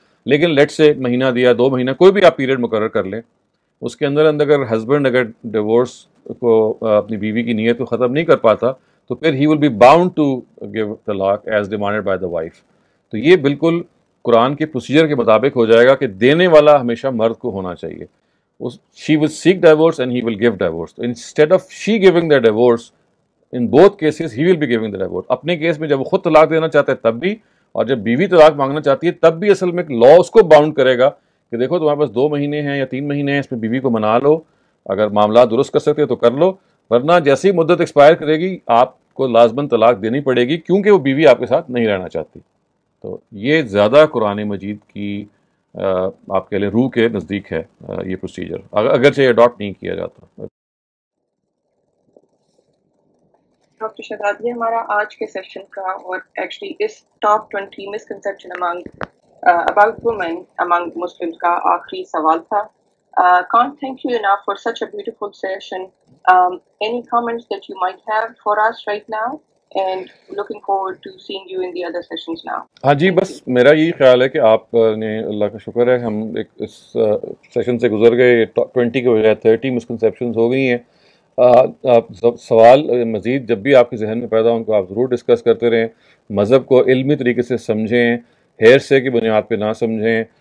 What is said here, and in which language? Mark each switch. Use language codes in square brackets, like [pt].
[ur] لیکن لیٹ سے مہینہ دیا، 2 مہینہ، کوئی بھی آپ پیریڈ مقرر کر لیں، اس کے اندر اگر ہسبینڈ اگر ڈیورس کو اپنی بیوی کی نیت کو ختم نہیں کر پاتا تو پھر [en] ہی will be bound to give talaq as demanded by the wife. [ur] تو یہ بالکل قرآن کے پروسیجر کے مطابق ہو جائے گا کہ دینے والا ہمیشہ مرد کو ہونا چاہیے. [en] She will seek divorce and he will give divorce. Instead of she giving the divorce in both cases he will be giving the divorce. [ur] اپنے کیس میں جب وہ خود طلاق دینا چاہتا ہے تب بھی، اور جب بیوی طلاق مانگنا چاہتی ہے تب بھی اصل میں لا اس کو باؤنڈ کرے گا کہ دیکھو تمہارے پاس 2 مہینے ہیں یا 3 مہینے ہیں، اس میں بیوی کو منا لو، اگر معاملات درست کر سکتے تو کر لو، ورنہ جیسی مدت ایکسپائر کرے گی آپ کو لازماً طلاق دینی پڑے گی، کیونکہ وہ بیوی آپ کے ساتھ نہیں رہنا چاہتی. تو یہ زیادہ قرآن مجید کی آپ کہہ لیں روح کے نزدیک ہے یہ پروسیجر، اگرچہ یہ اڈاپٹ نہیں کیا جاتا. ڈاکٹر شہزاد، یہ ہمارا آج کے سیشن کا اور actually اس top 20 misconception [en] about women among Muslims [ur] کا آخری سوال تھا. [en] Can't thank you enough for such a beautiful session. Any comments that you might have for us right now, and looking forward to seeing you in the other sessions now. [ur] ہاں جی، بس میرا یہی خیال ہے کہ آپ نے، اللہ کا شکر ہے، ہم ایک اس سیشن سے گزر گئے، 20 کے بجائے 30 مسکنسیپشنز ہو گئی ہیں. آپ سوال مزید جب بھی آپ کے ذہن میں پیدا ہوں کو آپ ضرور ڈسکس کرتے رہیں. مذہب کو علمی طریقے سے سمجھیں، ہیر سے کی بنیاد پہ نہ سمجھیں.